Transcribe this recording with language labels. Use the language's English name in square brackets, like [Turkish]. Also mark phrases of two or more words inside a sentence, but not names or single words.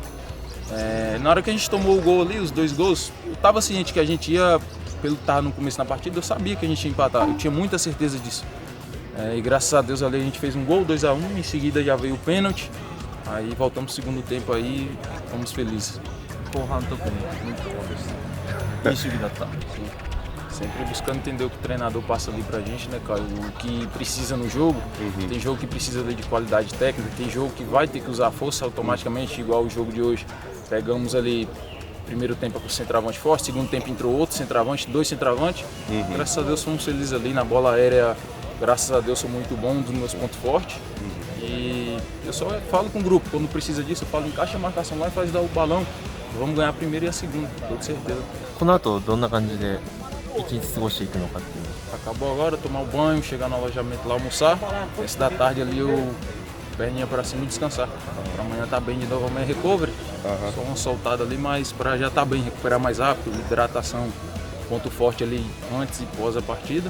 [Portuguese] Na hora que a gente tomou o gol ali, os 2 gols, eu estava ciente que a gente ia, pelo estar no começo da partida, eu sabia que a gente ia empatar, eu tinha muita certeza disso. E graças a Deus ali a gente fez um gol, 2-1, em seguida já veio o pênalti, aí voltamos no segundo tempo aí, fomos felizes. [Japanese] 後半特に [Portuguese] muito bom [Japanese] でしたいい守備だった。 [Portuguese] Sempre buscando entender o que o treinador passa ali pra gente, né, cara? O que precisa no jogo. Tem jogo que precisa de qualidade técnica, tem jogo que vai ter que usar força automaticamente, igual o jogo de hoje. Pegamos ali, primeiro tempo com o centroavante forte, segundo tempo entrou outro centroavante, 2 centroavantes. Graças a Deus fomos felizes ali na bola aérea, graças a Deus sou muito bom, um dos meus pontos fortes. E eu só falo com o grupo, quando precisa disso, eu falo, encaixa a marcação lá e faz dar o balão. Vamos ganhar a primeira e a segunda, com certeza. [Japanese] この後どんな感じで一日過ごしていくのかっていう。 [Portuguese] Acabou agora, tomar o banho, chegar no alojamento lá, almoçar. Esse da tarde ali eu perninha pra cima e descansar. Pra amanhã tá bem de novo, amanhã recovery. Só uma soltada ali, mas pra já tá bem, recuperar mais rápido, hidratação, ponto forte ali antes e pós a partida.